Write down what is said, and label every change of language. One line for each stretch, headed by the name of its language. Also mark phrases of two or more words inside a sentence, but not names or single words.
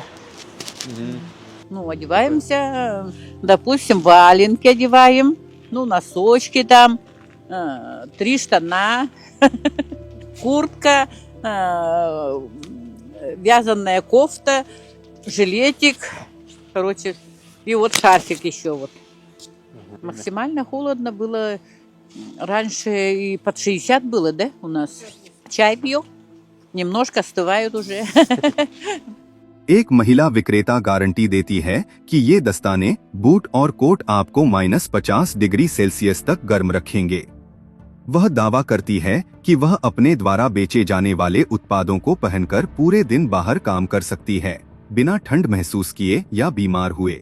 Russian: Ну, одеваемся, допустим, валенки одеваем, ну, носочки там, 3 штана, куртка, вязаная кофта, жилетик, короче, и вот шарфик еще вот. Максимально холодно было, раньше и под 60 было, да, у нас. Чай пью, немножко остывают уже.
Hindi: एक महिला विक्रेता गारंटी देती है कि ये दस्ताने, बूट और कोट आपको -50
English: degree Celsius
Hindi: तक गर्म रखेंगे। वह दावा करती है कि वह अपने द्वारा बेचे जाने वाले उत्पादों को पहनकर पूरे दिन बाहर काम कर सकती है, बिना ठंड महसूस किए या बीमार हुए।